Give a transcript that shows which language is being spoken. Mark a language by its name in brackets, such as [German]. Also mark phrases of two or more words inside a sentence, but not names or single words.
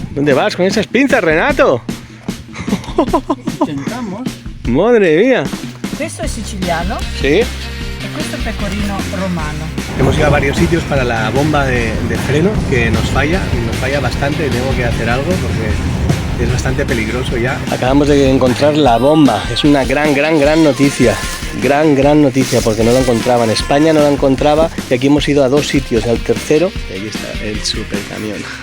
[Spanish] ¿Dónde vas con esas pinzas, Renato? Intentamos. Madre mía. [Italian] Questo è siciliano [Spanish] ¿Sí? [Italian] e questo è pecorino romano. [Spanish] Hemos ido a varios sitios para la bomba de freno que nos falla bastante y tengo que hacer algo porque es bastante peligroso ya. Acabamos de encontrar la bomba, es una gran noticia. Gran noticia porque no la encontraba en España, no la encontraba y aquí hemos ido a dos sitios, al tercero y aquí está el super camión.